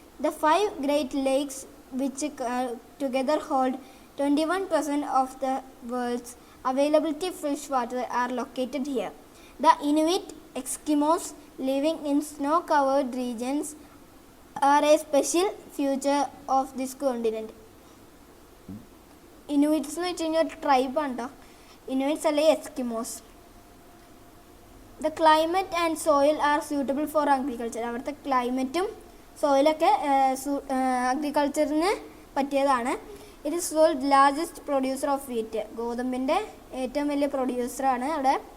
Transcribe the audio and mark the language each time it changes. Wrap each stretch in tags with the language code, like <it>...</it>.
<en>The 5 Great Lakes, which together hold 21% of the world's availability fresh water, are located here. The Inuit Eskimos living in snow-covered regions are a special feature of this continent.</en> <ml>Inuits എന്ന് വെച്ച് കഴിഞ്ഞാൽ ഒരു ട്രൈബാണ് കേട്ടോ. ഇനുയിറ്റ്സ് അല്ലെ Eskimos.</ml> <en>The climate and soil are suitable for agriculture.</en> <ml>അവിടുത്തെ ക്ലൈമറ്റും സോയിലൊക്കെ അഗ്രികൾച്ചറിന് പറ്റിയതാണ്.</ml> <en>It is world largest producer of wheat.</en> <ml>ഗോതമ്പിൻ്റെ ഏറ്റവും വലിയ പ്രൊഡ്യൂസറാണ് അവിടെ.</ml>